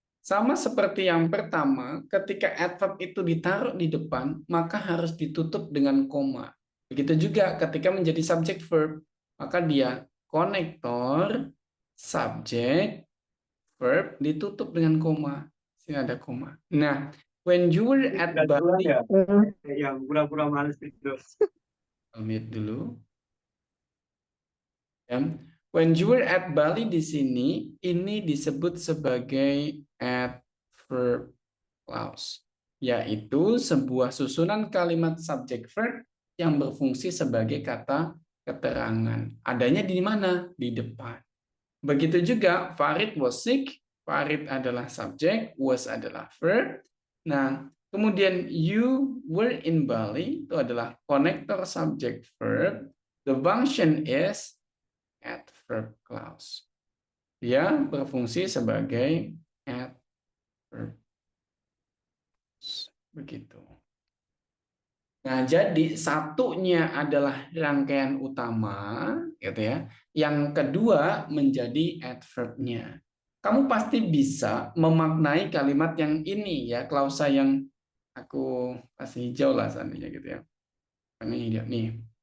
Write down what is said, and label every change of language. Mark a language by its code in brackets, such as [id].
[id] Sama seperti yang pertama, ketika adverb itu ditaruh di depan, maka harus ditutup dengan koma. Begitu juga ketika menjadi subject verb, maka dia konektor, subject, verb ditutup dengan koma. Sini ada koma. [en] Nah, when you were at Bali, [id] yang pura-pura males tidur. Mute dulu. Ya. [en] When you were at Bali [id] di sini, ini disebut sebagai adverb clause, yaitu sebuah susunan kalimat subject verb yang berfungsi sebagai kata keterangan. Adanya di mana? Di depan. Begitu juga [en] Farid was sick. [id] Farid adalah subjek, was adalah verb. Nah, kemudian [en] you were in Bali [id] itu adalah connector subject verb. [en] The function is adverb clause. [id] Dia berfungsi sebagai adverb. Begitu. Nah, jadi satunya adalah rangkaian utama, gitu ya. Yang kedua menjadi adverb-nya. Kamu pasti bisa memaknai kalimat yang ini ya, klausa yang aku kasih hijau lah seandainya gitu ya. Ini dia nih.